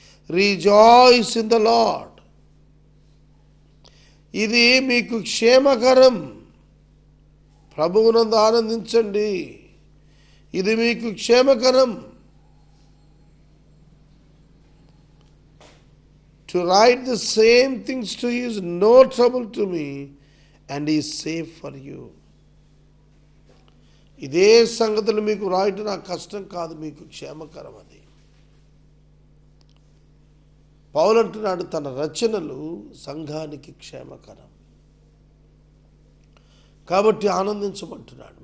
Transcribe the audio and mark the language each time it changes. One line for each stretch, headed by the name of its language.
English: Rejoice in the Lord.
Telugu: ఇది మీకు క్షేమకరం. ప్రభువునందు ఆనందించండి, ఇది మీకు క్షేమకరం.
English: To write the same things to you is no trouble to me and is safe for you.
Telugu: ఇదే సంగతులు మీకు రాయటం నాకు కష్టం కాదు, మీకు క్షేమకరం. అది పౌలు అంటున్నాడు, తన రచనలు సంఘానికి క్షేమకరం కాబట్టి ఆనందించమంటున్నాడు.